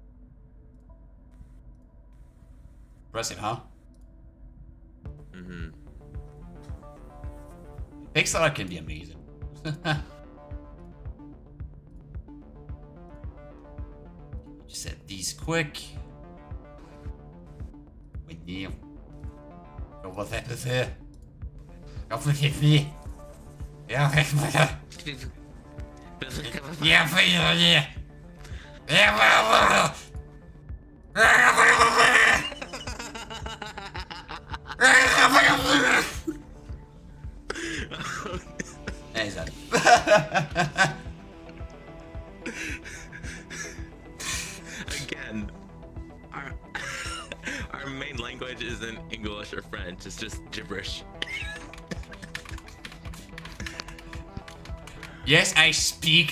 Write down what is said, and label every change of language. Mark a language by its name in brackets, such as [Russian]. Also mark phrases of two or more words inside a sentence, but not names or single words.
[English] Impressive, huh? Mm-hmm. Pixel art can be amazing. Just set these quick. [French] Oui, on va faire ça. On va faire ça. [Dutch] Ja, weg met dat. Ja, van je. Ja, wel. [English] Is that? Again, our main language isn't English or French, it's just gibberish. Yes, I speak.